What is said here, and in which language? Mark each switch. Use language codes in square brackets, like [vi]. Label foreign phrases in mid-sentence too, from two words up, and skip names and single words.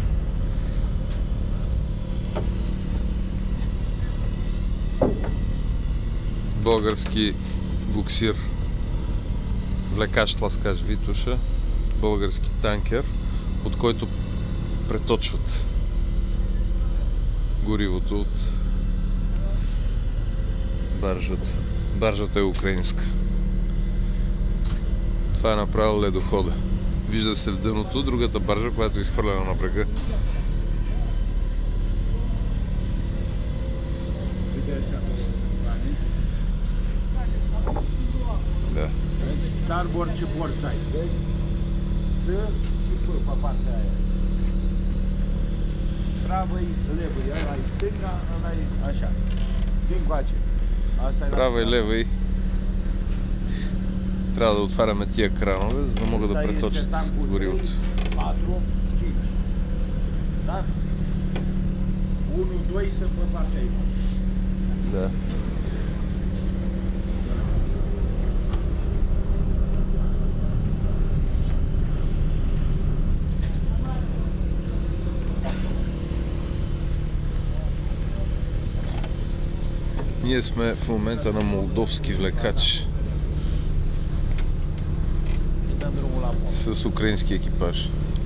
[bg] Български буксир, влекач-тласкач Витоша, български танкер, от който преточват горивото от баржата. Баржата е украинска. Това е направил ледохода. Вижда се в дъното другата баржа, която е изхвърлена на брега. [ro] Da. Starboard și [en] port side, [ro] vezi? S și P pe partea aia. [ru] Правый, левый, [ro] ăla e stânga, ăla e așa. Din coace. [bg] Права и лева и трябва да отваряме тия кранове, за да могат да преточат горивото. 4, 5. [ro] Da? 1, 2 să pe partea aia. [bg] Да. Ние сме в момента на молдовски влекач с украински екипаж.